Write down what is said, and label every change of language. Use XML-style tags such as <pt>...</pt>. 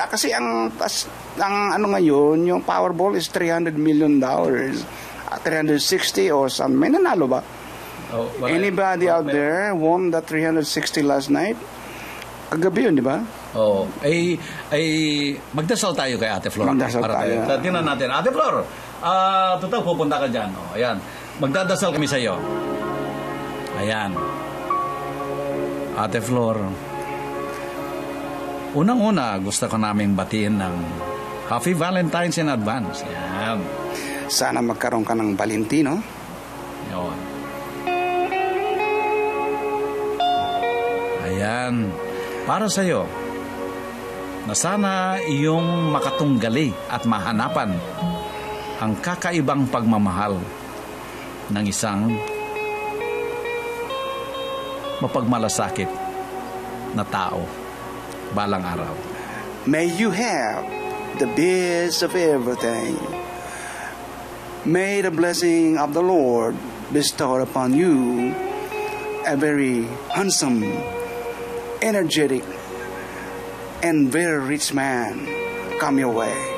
<tl>Kasi ang ano ngayon, yung</tl> <en>Powerball is $300 million. 360 or some.</en> <tl>May nanalo ba?</tl> <en>Anybody out there won the 360 last night?</en> <tl>Kagabi yun, di ba? Ay magdasal tayo kay Ate Flor. Magdasal tayo. Tingnan natin. Ate Flor, total pupunta ka dyan. Ayan. Magdadasal kami sa iyo. Ayan. Ate Flor, unang-una, gusto ko naming batiin ng</tl> <en>Happy Valentine's in advance.</en> <tl>Ayan. Sana magkaroon ka ng Valentino. Yun. Ayan. Para sa iyo, na sana iyong makatunggali at mahanapan ang kakaibang pagmamahal ng isang mapagmalasakit na tao balang araw.</tl> <en>May you have the best of everything. May the blessing of the Lord bestow upon you a very handsome, energetic, and very rich man come your way.</en>